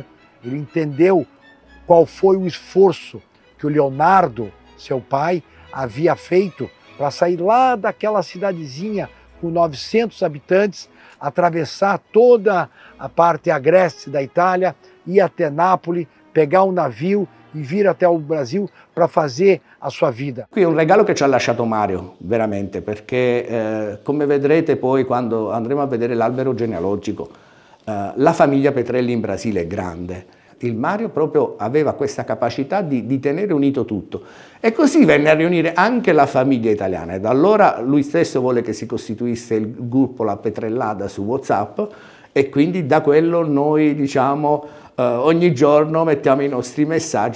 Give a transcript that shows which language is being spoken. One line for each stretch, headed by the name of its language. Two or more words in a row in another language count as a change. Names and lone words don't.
Portuguese: Ele entendeu qual foi o esforço que o Leonardo, seu pai, havia feito para sair lá daquela cidadezinha com 900 habitantes, atravessar toda a parte agreste da Itália, ir até Nápoles, pegar um navio e vir até o Brasil para fazer a sua vida.
Italian: Qui è un regalo che ci ha lasciato Mario, veramente, perché come vedrete poi quando andremo a vedere l'albero genealogico, la famiglia Petrelli in Brasile è grande. Il Mario proprio aveva questa capacità di tenere unito tutto, e così venne a riunire anche la famiglia italiana, e da allora lui stesso vuole che si costituisse il gruppo La Petrellada su WhatsApp, e quindi da quello noi ogni giorno mettiamo i nostri messaggi.